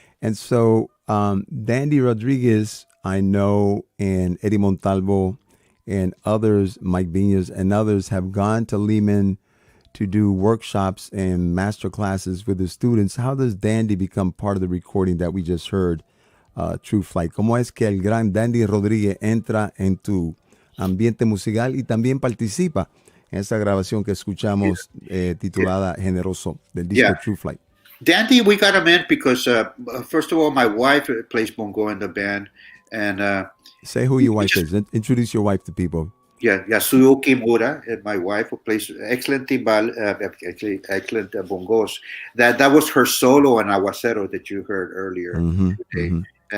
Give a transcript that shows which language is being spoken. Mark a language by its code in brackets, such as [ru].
[en] And so Dandy Rodriguez, I know, and Eddie Montalvo and others, Mike Viñas and others, have gone to Lehman to do workshops and master classes with the students. How does Dandy become part of the recording that we just heard, True Flight? [es] ¿Cómo es que el gran Dandy Rodríguez entra en tu ambiente musical y también participa en esta grabación que escuchamos titulada Generoso del disco True Flight? [en] Dandy, we got him in because, first of all, my wife plays bongo in the band. And say who your wife is. Introduce your wife to people. Yeah, Yasuo Kimura, my wife, who plays excellent timbal, excellent bongos. That was her solo and aguacero that you heard earlier today. Mm-hmm.